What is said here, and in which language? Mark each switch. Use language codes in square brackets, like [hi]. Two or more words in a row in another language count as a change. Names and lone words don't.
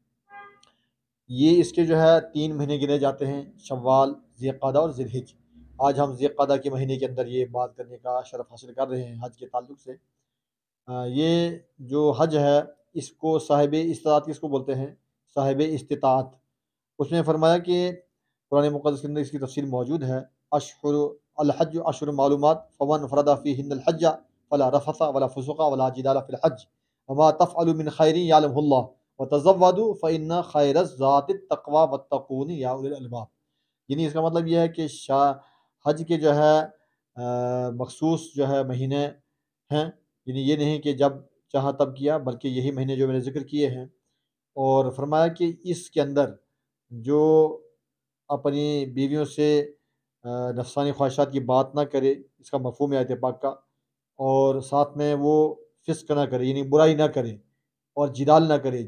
[ur] یہ اس کے جو ہے 3 مہینے گنے جاتے ہیں، شوال، ذی القعدہ اور ذی الحج. آج ہم ذی القعدہ کے مہینے کے اندر یہ بات کرنے کا شرف حاصل کر رہے ہیں حج کے تعلق سے. یہ جو حج ہے اس کو صاحب استطاعت کس کو بولتے ہیں? صاحب استطاعت. اس نے فرمایا کہ قرآن مقدس کے اندر اس کی تفصیل موجود ہے. [ar] أشهر الحج أشهر معلومات فمن فرض فيهن الحج فلا رفث ولا فسوق ولا جدال في الحج وما تفعلوا من خير يعلمه الله وتزودوا فإن خير الزاد التقوى واتقون يا أولي الألباب. [ur] یعنی اس کا مطلب یہ ہے کہ حج کے جو ہے مخصوص جو ہے مہینے ہیں, یعنی یہ نہیں کہ جب چاہا تب کیا، بلکہ یہی مہینے جو میں نے ذکر کیے ہیں۔ اور فرمایا کہ اس کے اندر جو اپنی بیویوں سے نفسانی خواہشات کی بات نہ کرے، اس کا مفہوم ہے آیت پاک کا، اور ساتھ میں وہ فسق نہ کرے، یعنی برائی نہ کرے، اور جدال نہ کرے۔